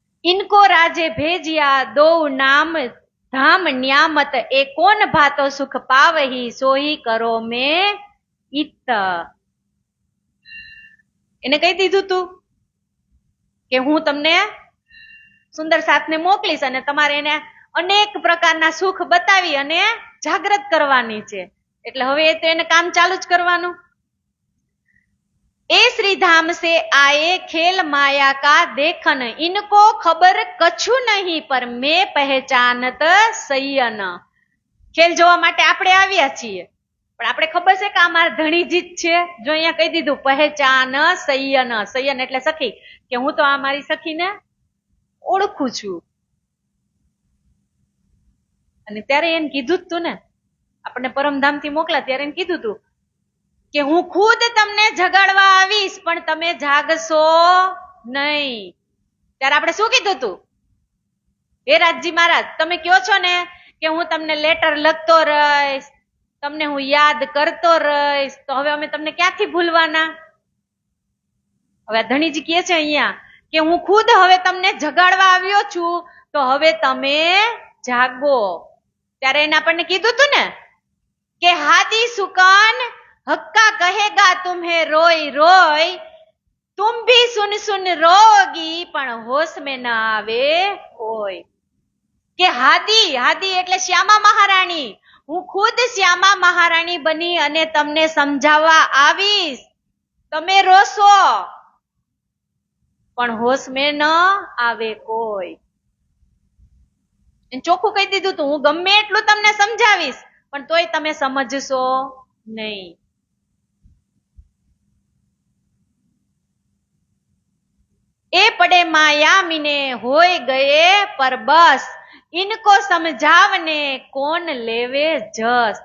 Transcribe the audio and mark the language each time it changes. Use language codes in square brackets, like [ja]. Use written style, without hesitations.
[hi] इनको राजे भेजिया दो नाम धाम न्यामत ए कोन भातो सुख पावही सोही करो में इत. [gu] એને કહી દીધું તું કે હું તમને સુંદર સાથને મોકલીશ અને તમારે એને અનેક પ્રકારના સુખ બતાવી અને જાગૃત કરવાની છે. એટલે હવે તો એને કામ ચાલુ જ કરવાનું. [hi] ए श्री धाम से आए खेल माया का देखन इनको खबर कछु नहीं पर मैं पहचानत सैयन. [gu] ખેલ જોવા માટે આપણે આવ્યા છીએ પણ આપણે ખબર છે કે આ મારા ધણીજી જ છે. જો અહીંયા કહી દીધું પહેચાન સૈયન. સૈયન એટલે સખી, કે હું તો આ મારી સખીને ઓળખું છું. અને ત્યારે એને કીધું જ તું ને, આપણને પરમધામ થી મોકલા ત્યારે એને કીધું તું કે હું ખુદ તમને જગાડવા આવીશ પણ તમે જાગશો નહીં. ત્યારે આપણે શું કીધું તું? હે રાજજી મહારાજ, તમે કહો છો ને કે હું તમને લેટર લખતો રહીશ, તમને હું યાદ કરતો રહીશ, તો હવે અમે તમને ક્યાંથી ભૂલવાના? હવે ધણીજી કહે છે અહીંયા કે હું ખુદ હવે તમને જગાડવા આવ્યો છું તો હવે તમે જાગો. ત્યારે એને આપણને કીધું તું ને કે [hi] હાદી સુકાન हक्का कहेगा तुम्हें रोई रोई तुम भी सुन सुन रोगी पण होश में न आवे कोई. [gu] કે હાદી, હાદી એટલે શ્યામા મહારાણી, હું ખુદ શ્યામા મહારાણી બની અને તમને સમજાવવા આવીશ. તમે રોશો પણ હોશ में ન આવે કોઈ. ચોખ્ખું કહી દીધું તું, હું ગમે એટલું તમને સમજાવીશ પણ તોય તમે સમજશો નહીં. [hi] ए पड़े माया मीने होय गए पर बस इनको समझावने कोण लेवे जस.